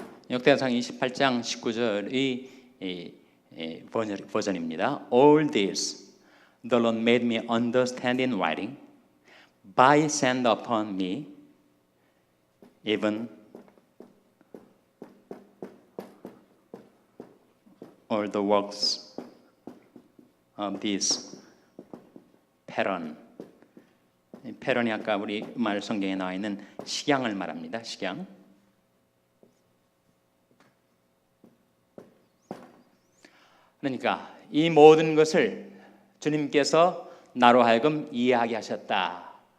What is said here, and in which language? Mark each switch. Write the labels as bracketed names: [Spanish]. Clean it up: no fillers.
[Korean] 역대상 28장 19절의 버전입니다. [English] All this the Lord made me understand in writing by send upon me even all the works of this pattern. [Korean] 패런이 아까 우리 말 성경에 나와 있는 식양을 말합니다. 식양. 그러니까 이 모든 것을 주님께서 나로 하여금 이해하게 하셨다.